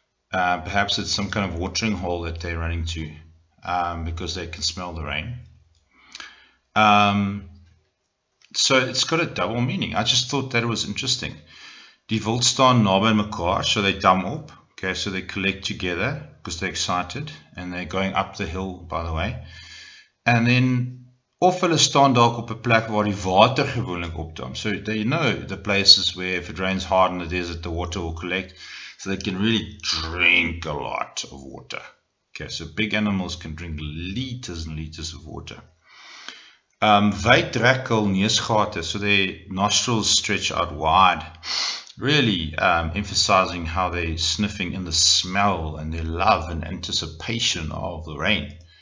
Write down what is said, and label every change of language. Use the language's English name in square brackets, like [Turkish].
[English] Perhaps it's some kind of watering hole that they're running to, because they can smell the rain. So it's got a double meaning. I just thought that it was interesting. [Afrikaans] Die wild staan naby mekaar, [English] so they dam op. Okay, so they collect together because they're excited and they're going up the hill, by the way. [Afrikaans] And then of hulle staan dalk op 'n plek waar die water gewoonlik opdam. [English] So they know the places where if it rains hard in the desert, the water will collect, so they can really drink a lot of water. Okay, so big animals can drink liters and liters of water. [Afrikaans] Wyd trek hul neusgate, [English] so their nostrils stretch out wide, really emphasizing how they're sniffing in the smell and their love and anticipation of the rain.